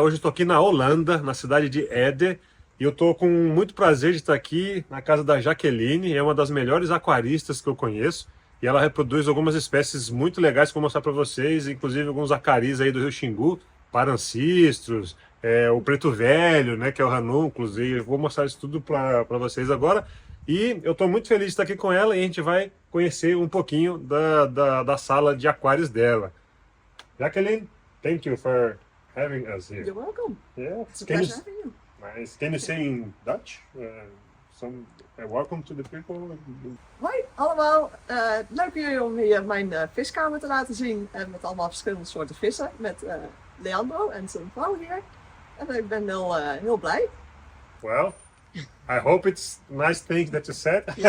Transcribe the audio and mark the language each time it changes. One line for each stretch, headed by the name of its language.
Portuguese: Hoje eu estou aqui na Holanda, na cidade de Ede, e eu estou com muito prazer de estar aqui na casa da Jaqueline, é uma das melhores aquaristas que eu conheço, e ela reproduz algumas espécies muito legais que eu vou mostrar para vocês, inclusive alguns acaris aí do Rio Xingu, parancistros, o preto velho, né, que é o ranúnculos, e eu vou mostrar isso tudo para vocês agora. E eu estou muito feliz de estar aqui com ela e a gente vai conhecer um pouquinho da sala de aquários dela.
English: Jacqueline, thank you for having us here. You're welcome. Yeah, It's a pleasure having you. nice. Can you say in Dutch? Welcome to the people.
Dutch: Hoi allemaal, leuk jullie om hier mijn viskamer te laten zien. En met allemaal verschillende soorten vissen. Met Leandro en zijn vrouw hier. En ik ben heel blij.
English: Well, I hope it's nice things that you said.